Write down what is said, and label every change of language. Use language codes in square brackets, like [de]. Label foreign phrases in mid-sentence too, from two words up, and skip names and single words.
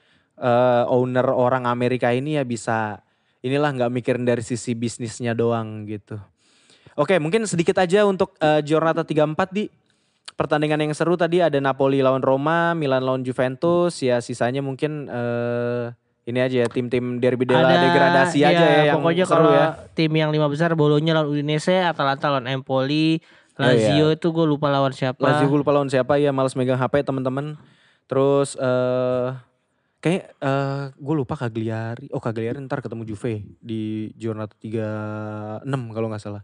[id] Semoga owner orang Amerika ini ya bisa inilah nggak mikirin dari sisi bisnisnya doang gitu. Oke, mungkin sedikit aja untuk Giornata 34 di pertandingan yang seru tadi ada Napoli lawan Roma, Milan lawan Juventus, ya sisanya mungkin ini aja ya tim-tim [it] derby della [id] degradasi aja ya yang pokoknya seru kalau ya. tim yang 5 besar Bologna lawan Udinese, Atalanta lawan Empoli, Lazio itu gue lupa lawan siapa. Lazio gue lupa lawan siapa ya, males megang HP teman-teman. Terus kayak gue lupa Cagliari. Oh Cagliari ntar ketemu Juve di Giornata 36 kalau nggak salah.